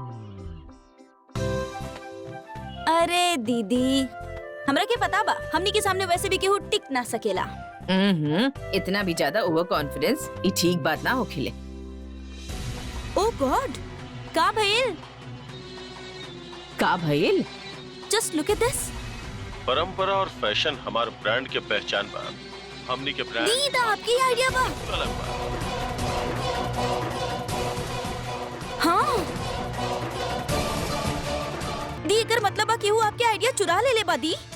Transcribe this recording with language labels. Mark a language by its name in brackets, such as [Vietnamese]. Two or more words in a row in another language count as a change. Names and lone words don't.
[Bhojpuri] अरे दीदी, हमरा के पता बा हमनी के सामने वैसे भी केहू टिक ना सकेला। इतना भी ज्यादा [English] over confidence [Bhojpuri] ये ठीक बात ना हो खिले। [English] oh God, [Bhojpuri] का भइल? का भइल? [English] just look at this. [Bhojpuri] परंपरा और फैशन हमार ब्रांड के पहचान बा। हमनी के ब्रांड दीदा आपकी आइडिया बा। अलग बा। हाँ दी, एकर मतलब बा केहू आपके आइडिया चुरा ले ले बा दी।